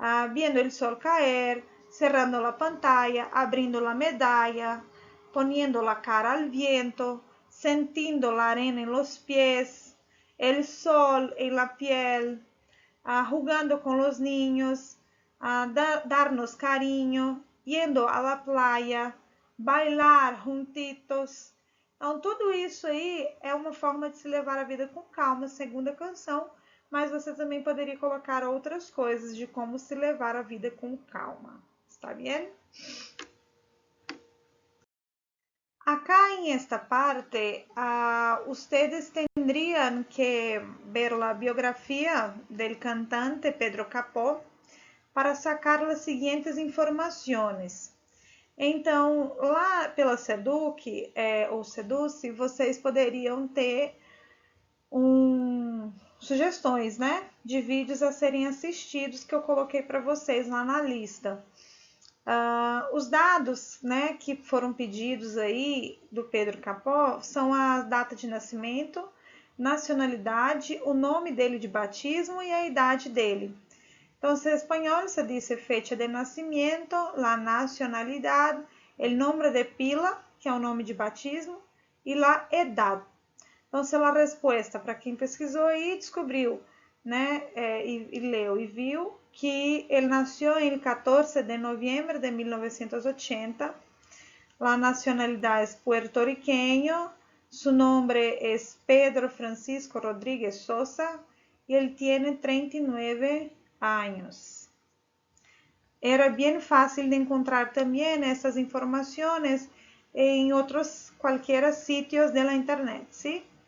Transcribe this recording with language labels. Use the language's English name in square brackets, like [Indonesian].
[Spanish] Viendo el sol caer, cerrando la pantalla, abriendo la medalla, poniendo la cara al viento, sintiendo la arena en los pies, el sol en la piel, jugando con los niños, darnos cariño, yendo a la playa, bailar juntitos. [Portuguese] Então, tudo isso aí é uma forma de se levar a vida com calma, segundo a canção, mas você também poderia colocar outras coisas de como se levar a vida com calma. Está bem? [Spanish] Acá en esta parte, ustedes tendrían que ver la biografía del cantante Pedro Capó para sacar [Portuguese] as seguintes informações. Então, lá pela Seduc ou Seduce, vocês poderiam ter sugestões, né, de vídeos a serem assistidos que eu coloquei para vocês lá na lista. Os dados, né, que foram pedidos aí do Pedro Capó são a data de nascimento, nacionalidade, o nome dele de batismo e a idade dele. [Spanish] Então, en español se dice fecha de nacimiento, la nacionalidad, el nombre de pila, [Portuguese] que é o nome de batismo, [Spanish] e la edad. [Portuguese] Então, a resposta para quem pesquisou aí descobriu, né, e leu e viu que ele nasceu em 14 de novembro de 1980. [Spanish] La nacionalidad es puertorriqueño, su nombre es Pedro Francisco Rodríguez Sosa y él tiene 39 años. Era bien fácil de encontrar también esas informaciones en otros cualquiera sitios de la internet, ¿sí?